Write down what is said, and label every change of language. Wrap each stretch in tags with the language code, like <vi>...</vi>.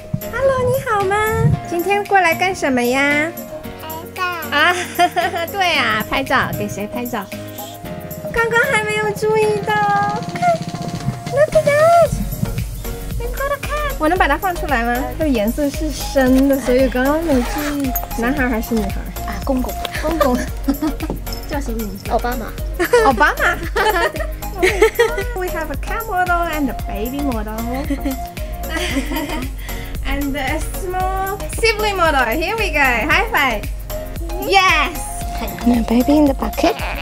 <zh>Hello, 你好吗？今天过来干什么呀？啊，对啊，拍照，给谁拍照？刚刚还没有注意到，看 ，</zh> <en>Look at that， We've got a cat。</en> <zh>我能把它放出来吗？它的颜色是深的，所以刚刚没注意。男孩还是女孩？啊，公公，公公，叫什么名字？奥巴马。奥巴马。</zh> <en>We have a cat model and a baby model. And a small sibling model. Here we go. High five. Yes! Now baby in the bucket.</en>